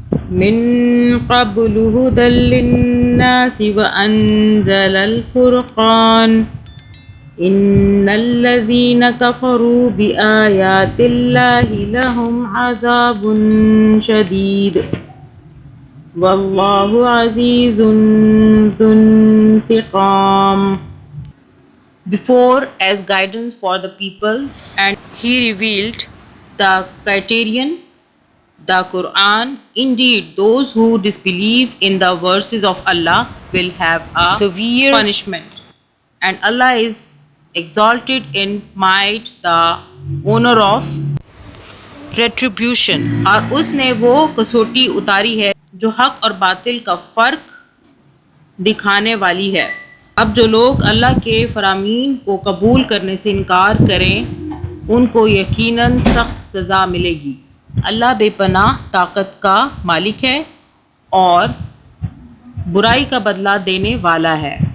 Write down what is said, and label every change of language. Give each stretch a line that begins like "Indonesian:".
Arabic: من قبل هدى للناس وأنزل الفرقان إن الذين كفروا بآيات الله لهم عذاب شديد والله عزيز ذو انتقام.
English: Before, as guidance for the people, and he revealed the criterion, the Quran. Indeed, those who disbelieve in the verses of Allah will have a severe punishment. And Allah is exalted in might, the owner of retribution.
Urdu: اور اس نے وہ کسوٹی اتاری ہے جو حق اور باطل کا فرق دکھانے والی ہے. اب جو لوگ اللہ کے فرامین کو قبول کرنے سے انکار کریں ان کو یقیناً سخت سزا ملے گی. اللہ بے پناہ طاقت کا مالک ہے اور برائی کا بدلہ دینے والا ہے.